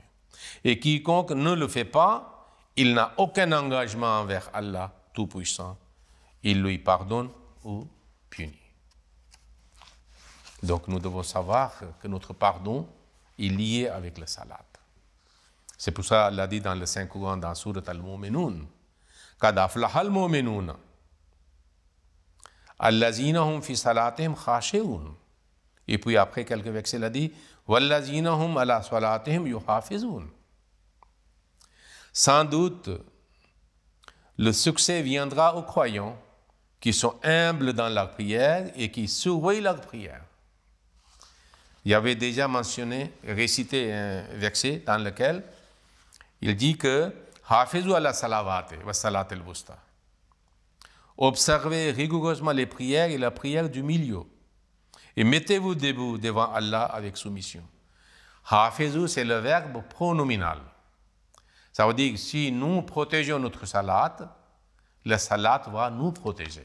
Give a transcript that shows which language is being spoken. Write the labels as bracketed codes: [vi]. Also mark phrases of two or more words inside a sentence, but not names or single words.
[fr] Et quiconque ne le fait pas, il n'a aucun engagement envers Allah Tout-Puissant, il lui pardonne ou punit. Donc nous devons savoir que notre pardon est lié avec le salat. C'est pour ça qu'Allah dit dans le Saint-Coran, dans Surat Al-Mu'minun, « [ar] قد أفلح المؤمنون الذين هم في صلاتهم خاشعون. [fr] Et puis après quelques versets, il a dit [ar] والذين هم على صلاتهم يحافظون. [fr] Sans doute, le succès viendra aux croyants qui sont humbles dans leur prière et qui surveillent leur prière. Il y avait déjà mentionné, récité un verset dans lequel il dit que [ar] حافظوا على الصلوات والصلاة الوسطى. [fr] Observez rigoureusement les prières et la prière du milieu. Et mettez-vous debout devant Allah avec soumission. Hafizu, c'est le verbe pronominal. Ça veut dire que si nous protégeons notre salat, la salat va nous protéger.